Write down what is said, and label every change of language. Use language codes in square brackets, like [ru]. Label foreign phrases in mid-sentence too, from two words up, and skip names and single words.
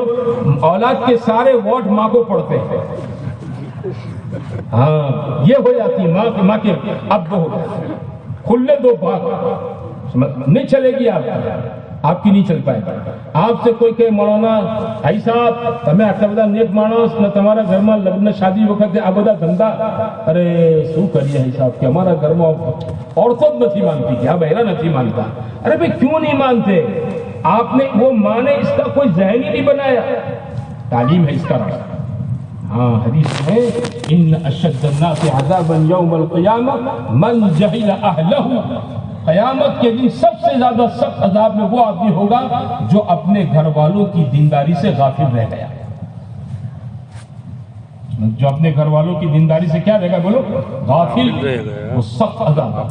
[ur] اولاد کے سارے ووٹ ماں کو پڑتے ہیں. ہاں یہ ہو جاتی ہے ماں کے اب ہو جاتی. کھلے دو بات نہیں چلے گی آپ کی نہیں چل پائے گا. آپ سے کوئی کہ مولانا بھائی صاحب تمہیں [gu] આટલા બધા નેક માણસ ને તમારા ઘરમાં લગ્ન શાદી વખતે આ બધા ધંધા, અરે શું કરીએ હિસાબ કે અમારા ઘરમાં औरतों જ નથી માનતી કે આ બહેરા નથી માનતા. અરે ભાઈ [ur] کیوں نہیں مانتے? آپ نے وہ ماں نے اس کا کوئی ذہن ہی نہیں بنایا. تعلیم ہے اس کا راستہ۔ ہاں حدیث ہے [ar] إن أشد الناس عذابا يوم القيامة من جهل أهله. [ur] قیامت کے دن سب سے زیادہ سخت عذاب میں وہ آدمی ہوگا جو اپنے گھر والوں کی دینداری سے غافل رہ گیا. جو اپنے گھر والوں کی دینداری سے کیا رہے گا؟ بولو غافل. وہ سخت عذاب.